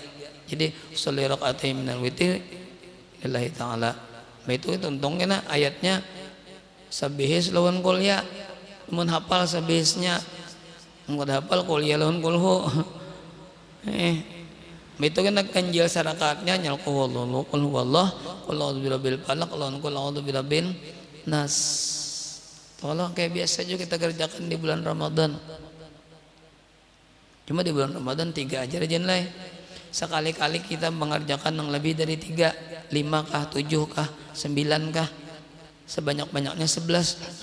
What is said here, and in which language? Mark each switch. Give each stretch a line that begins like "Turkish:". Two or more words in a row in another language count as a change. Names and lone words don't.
Arabic: Jadi صلّ ركعتين من الوتر لله تعالى.
Banjar: Itu untungnya ayatnya sabihis lawan kulya. Mun hafal sabihisnya, mun hafal kulya lawan kulhu. Itu kan ganjil sarakaatnya nyal
Arabic: قل هو الله, قل أعوذ برب الفلق قل أعوذ برب الناس.
Indonesian: Tolong kayak biasa juga kita kerjakan di bulan Ramadan. Cuma di bulan Ramadan 3 aja rajin lah. Sekali-kali kita mengerjakan yang lebih dari 3, 5 kah, 7 kah, 9 kah, sebanyak-banyaknya 11.